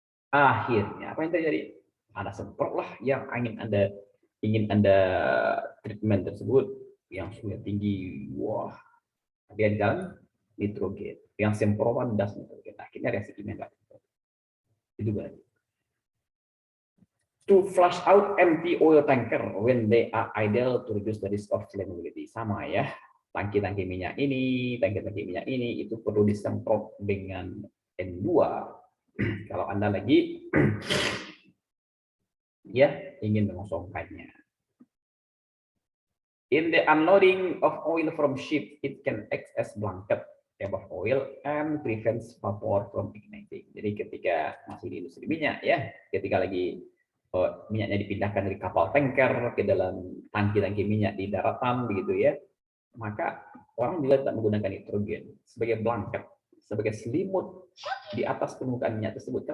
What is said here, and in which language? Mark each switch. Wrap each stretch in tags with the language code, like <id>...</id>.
<id>Akhirnya apa yang terjadi? Anda semprotlah yang ingin Anda treatment tersebut yang suhu tinggi. Wah, dia jalan nitrogen. Yang semprotan gas nitrogen. Akhirnya reaksi kimia enggak terjadi. Itu berarti.</id> <en>To flush out empty oil tanker when they are idle to reduce the risk of flammability.</en> <id>Sama ya. Tangki-tangki minyak ini, tangki-tangki minyak ini itu perlu disemprot dengan N2 kalau Anda lagi ya ingin mengosongkannya.</id> <en>In the unloading of oil from ship, it can act as blanket above oil and prevents vapor from igniting.</en> <id>Jadi ketika masih di industri minyak ya, ketika lagi minyaknya dipindahkan dari kapal tanker ke dalam tangki-tangki minyak di daratan begitu ya, maka orang juga tidak menggunakan nitrogen sebagai blanket, sebagai selimut di atas permukaan minyak tersebut.</id>